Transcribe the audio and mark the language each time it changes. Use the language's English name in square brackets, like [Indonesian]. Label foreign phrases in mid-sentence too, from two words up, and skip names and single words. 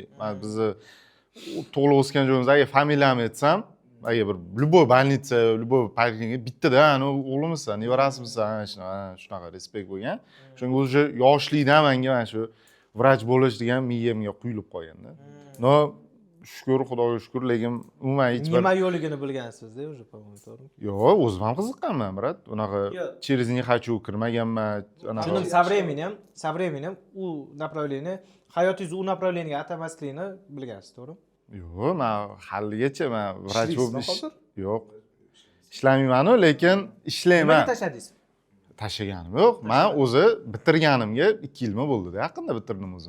[Uzbek] Bizni to'g'ri o'sgan joyimizda familiyamni aytsam, agar bir [Russian] любой больница, [Uzbek] любой parkingga bittada, ana o'g'limizsan, nevarasimisan, shunaqa respekt bo'lgan. Shunga o'zi yoshlikdan menga mana shu vrach bo'lish degan miyamga quyilib qolganda. No, shukr, Xudoga shukr, lekin umuman hech bir nima yo'ligini bilgansiz-da, [Russian] уже по-моему, [Uzbek] to'g'rimi? Yo'q, o'zim ham qiziqqanman, brat. Unaqa [Russian] через не хочу [Uzbek] kirmaganman. Shuni [Russian] со временем [Uzbek] u направление, hayotingizni u направлениеga atamasligini bilgansiz, to'g'rimi? Yo'q, men haligacha men vrach bo'lib yo'q. Ishlamayman-ku, lekin ishlayman. Nima tashladingiz? Tashlaganim yo'q. Men o'zi bitirganimga 2 yilmi bo'ldi-da, yaqinda bitirdim o'zim.